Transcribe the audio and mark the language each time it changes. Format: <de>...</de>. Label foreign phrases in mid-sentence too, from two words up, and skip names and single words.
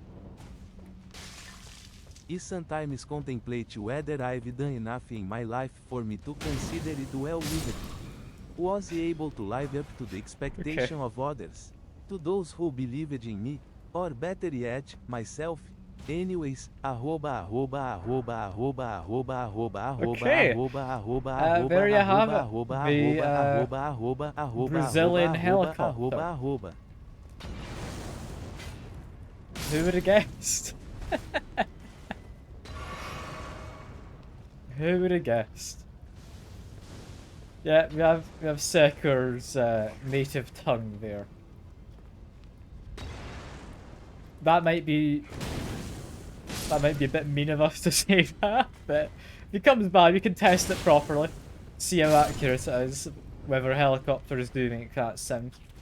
<en>I sometimes contemplate whether I've done enough in my life for me to consider it well lived. Was he able to live up to the expectation of others? To those who believed in me? Or better yet, myself? Anyways, arroba, arroba, arroba, arroba, arroba, arroba, arroba, Okay. arroba, arroba, arroba, There you have it. arroba, The arroba, arroba, arroba, Brazilian arroba, helicopter. arroba, arroba. Who would have guessed? Who would have guessed? Yeah, we have Sekur's native tongue there. That might be a bit mean of us to say that, but if it comes by, we can test it properly, see how accurate it is, whether helicopters do make that sound.</en>